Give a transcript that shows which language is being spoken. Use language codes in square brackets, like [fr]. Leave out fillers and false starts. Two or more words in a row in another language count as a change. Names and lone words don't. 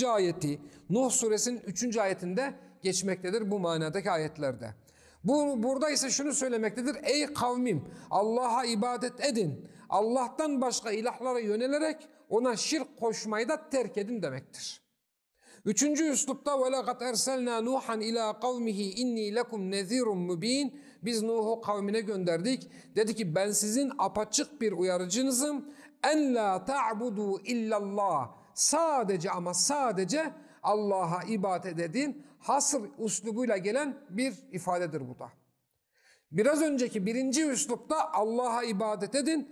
[tr] ayeti, Nuh suresinin 3. ayetinde geçmektedir bu manadaki ayetlerde. Burada ise şunu söylemektedir: ey kavmim, Allah'a ibadet edin. Allah'tan başka ilahlara yönelerek ona şirk koşmayı da terk edin demektir. Üçüncü üslupta [ar] وَلَقَدْ اَرْسَلْنَا نُوحًا اِلَى قَوْمِهِ اِنِّي لَكُمْ نَذ۪يرٌ مُب۪ينٌ. [tr] Biz Nuh'u kavmine gönderdik. Dedi ki ben sizin apaçık bir uyarıcınızım. [ar] أن لا تعبدوا إلا الله. [tr] Sadece ama sadece Allah'a ibadet edin. Hasır üslubuyla gelen bir ifadedir bu da. Biraz önceki birinci üslupta Allah'a ibadet edin.